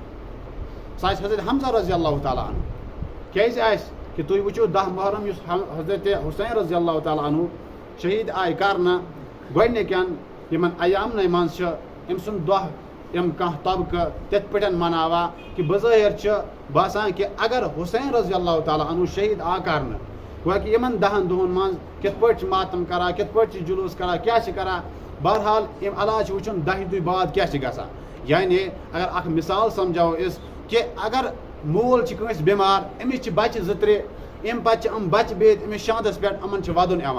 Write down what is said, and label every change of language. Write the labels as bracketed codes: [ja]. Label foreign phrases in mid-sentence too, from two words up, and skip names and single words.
[ks] سُہ آسہِ حضرت حمزہ [ar] رضی اللہ تعالیٰ عنہ. [ks] کیٛازِ آسہِ کہ تُہۍ وٕچھِو 10 محرم یُس حضرت حسین [ar] رضی اللہ تعالیٰ عنہ [ks] شہید آیہِ کرنہٕ گۄڈنِکٮ۪ن یمن ایامنٕے منٛز چھِ أمۍ سُنٛد دۄہ یِم کانٛہہ طبقہٕ تِتھ پٲٹھۍ مناوان کہ بظٲہر چھِ باسان کہ اگر حسین [ar] رضی اللہ تعالیٰ عنہ [ks] شہید آ کرنہٕ گویا کہ یمن 10 دۄہن منٛز کِتھ پٲٹھۍ چھِ ماتم کران، کِتھ پٲٹھۍ چھِ جلوٗس کران، کیٛاہ چھِ کران. بہرحال امہِ علاوٕ چھِ وٕچھُن 10 دۄہہِ بعد کیٛاہ چھِ گژھان. یعنی اگر اکھ مثال سمجھاوو أسۍ کہ اگر مول چھِ کٲنٛسہِ بٮ۪مار أمِس چھِ بچہِ 2-3 امہِ پتہٕ چھِ یِم بچہِ بِہِتھ أمِس شانٛدس پٮ۪ٹھ یِمن چھِ ودُن یِوان.